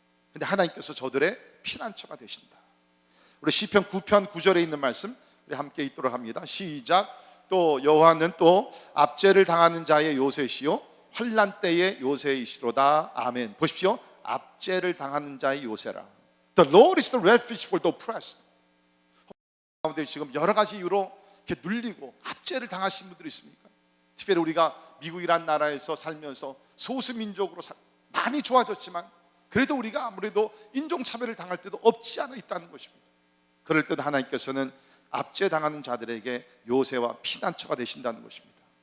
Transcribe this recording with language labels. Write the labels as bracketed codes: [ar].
[ko] 그런데 하나님께서 저들의 피난처가 되신다. 우리 시편 9편 9절에 있는 말씀 우리 함께 읽도록 합니다. 시작. 또 여호와는 또 압제를 당하는 자의 요새시요 환난 때의 요새이시로다. 아멘. 보십시오. 압제를 당하는 자의 요새라. [en] The Lord is the refuge for the oppressed. [ko] 가운데 지금 여러 가지 이유로 이렇게 눌리고 압제를 당하신 분들이 있습니까? 특별히 우리가 미국이란 나라에서 살면서 소수민족으로 많이 좋아졌지만 그래도 우리가 아무래도 인종차별을 당할 때도 없지 않아 있다는 것입니다. 그럴 때도 하나님께서는 압제당하는 자들에게 요새와 피난처가 되신다는 것입니다.